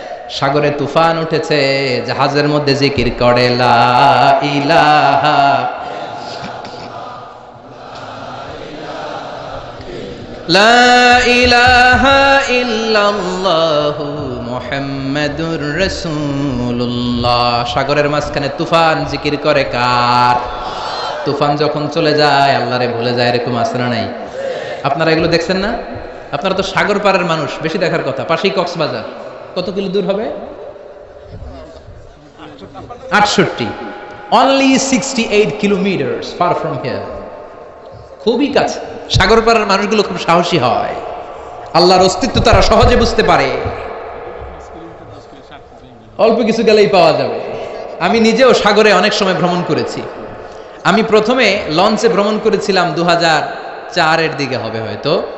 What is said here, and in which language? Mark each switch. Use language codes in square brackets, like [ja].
[bn] সাগরে তুফান উঠেছে, জাহাজের মধ্যে জিকির করে [ar] লা ইলাহা লা ইলাহা ইল্লাল্লাহু মুহাম্মাদুর রাসূলুল্লাহ। [bn] সাগরের মাঝখানে তুফান জিকির করে কার? তুফান যখন চলে যায় আল্লাহরে ভুলে যায়, এরকম আছে না নাই? আপনারা এগুলো দেখছেন না? আপনারা তো সাগর পাড়ের মানুষ, বেশি দেখার কথা। পাশেই কক্সবাজার, কত কিলো দূর হবে? [en] 68, only 68 kilometers far from here, [bn] খুবই কাছে। সাগর পাড়ের মানুষগুলো খুব সাহসী হয়, আল্লাহর অস্তিত্ব তারা সহজে বুঝতে পারে। অল্প কিছু গেলেই পাওয়া যাবে। আমি নিজেও সাগরে অনেক সময় ভ্রমণ করেছি। আমি প্রথমে লঞ্চে ভ্রমণ করেছিলাম 2004-এর দিকে হবে হয়তো।